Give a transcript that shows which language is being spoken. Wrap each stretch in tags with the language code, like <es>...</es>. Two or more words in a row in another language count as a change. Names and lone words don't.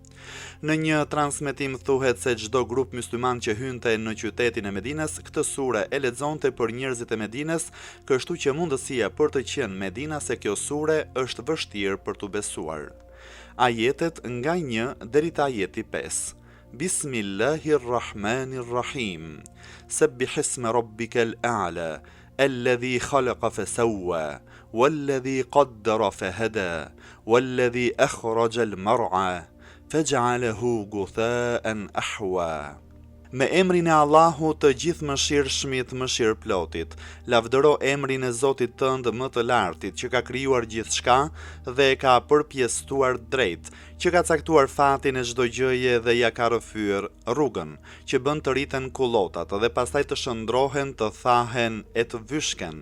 <sq>Në një transmetim thuhet se çdo grup mysliman që hynte në qytetin e Medinës, këtë sure e lexonte për njerëzit e Medinës, kështu që mundësia për të qenë Medina se kjo sure është vështirë për të besuar. Ajetet nga 1 deri te ajeti 5.</sq> <ar>بسم الله الرحمن الرحيم. سبح اسم ربك الأعلى، الذي خلق فسوى، والذي قدر فهدى، والذي أخرج المرعى, فجعله غثاء أحوى.</ar> <sq>Me emrin e Allahut të gjithë mëshirshmit, mëshirëplotit, lavdëro emrin e Zotit tënd më të lartit, që ka krijuar gjithçka dhe e ka përpjesëtuar drejt, që ka caktuar fatin e çdo gjëje dhe ja ka rrëfyer rrugën, që bën të rriten kullotat dhe pastaj të shndrohen, të thahen e të vyshken.</sq>